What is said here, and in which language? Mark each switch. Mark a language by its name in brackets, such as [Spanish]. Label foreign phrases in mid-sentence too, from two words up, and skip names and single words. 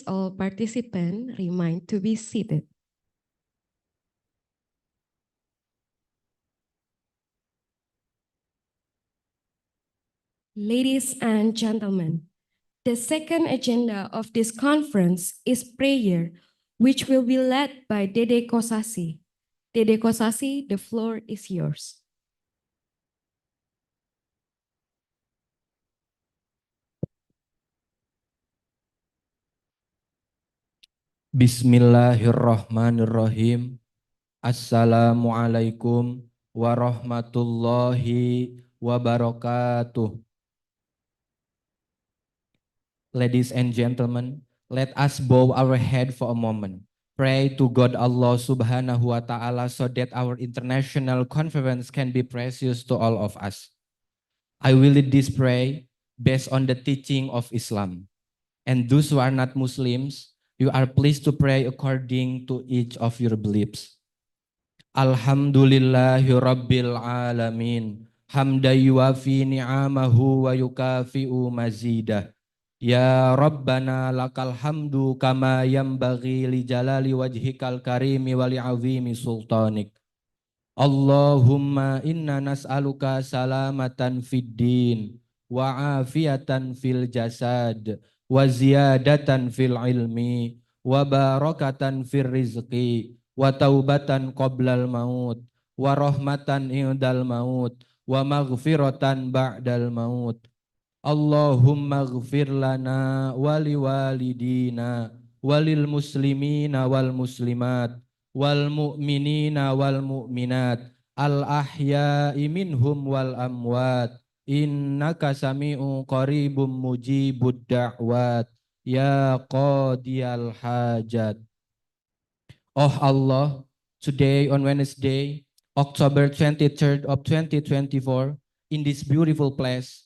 [English] all participants remain to be seated. Ladies and gentlemen, the second agenda of this conference is prayer, which will be led by Dede Kosasi. Dede Kosasi, the floor is yours. [Arabic] بسم الله الرحمن الرحيم. السلام عليكم ورحمة الله وبركاته. [English] Ladies and gentlemen, let us bow our head for a moment. Pray to God Allah [Arabic] سبحانه وتعالى [English] so that our international conference can be precious to all of us. I will lead this prayer based on the teaching of Islam. And those who are not Muslims, you are pleased to pray according to each of your beliefs. [Arabic] الحمد لله رب العالمين. حمدا يوافي نعمه ويكافئ مزيده. يا ربنا لك الحمد كما ينبغي لجلال وجهك الكريم ولعظيم سلطانك. اللهم إنا نسألك سلامة في الدين وعافية في الجسد وزيادة في العلم وبركة في الرزق وتوبة قبل الموت ورحمة عند الموت ومغفرة بعد الموت. اللهم اغفر لنا ولوالدينا وللمسلمين والمسلمات والمؤمنين والمؤمنات الأحياء منهم والأموات إنك سميع قريب مجيب الدعوات يا قاضي الحاجات. [English] Oh Allah, today on Wednesday, October 23rd of 2024, in this beautiful place,